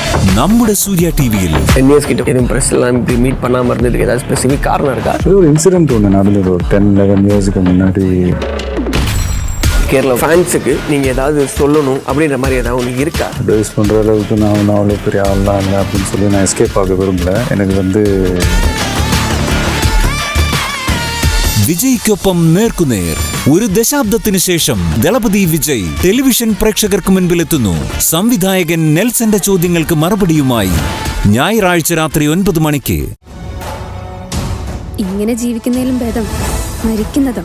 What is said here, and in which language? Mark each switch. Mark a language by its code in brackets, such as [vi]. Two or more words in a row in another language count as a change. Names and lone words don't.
[ml] നമ്മുടെ സൂര്യ ടിവിയിൽ [ta] NS கிட்ட எதுவும் பிரஸ்லாம் மீட் பண்ணாம இருந்ததுக்கு ஏதாவது ஸ்பெசிஃபிக் காரணம் இருக்கா? ஒரு இன்சிடென்ட் ஒன்று நடந்தது ஒரு 10-11 இயர்ஸ்க்கு முன்னாடி. கேரளா ஃபேன்ஸுக்கு நீங்கள் ஏதாவது சொல்லணும் அப்படின்ற மாதிரி ஏதாவது ஒன்று இருக்கா? அட்வைஸ் பண்ணுற அளவுக்கு நான் அவ்வளோ பெரிய ஆள்லாம் இல்லை அப்படின்னு சொல்லி நான் எஸ்கேப் ஆக விரும்பல. எனக்கு [ml] വിജയ്ക്കൊപ്പം നേർക്കുനേർ ഒരു ദശാബ്ദത്തിന് ശേഷം ദളപതി വിജയ് ടെലിവിഷൻ പ്രേക്ഷകർക്ക് മുൻപിലെത്തുന്നു. സംവിധായകൻ നെൽസന്റെ ചോദ്യങ്ങൾക്ക് മറുപടിയുമായി ഞായറാഴ്ച രാത്രി 9 മണിക്ക്. ഇങ്ങനെ ജീവിക്കുന്നതിലും ഭേദം മരിക്കുന്നതാ.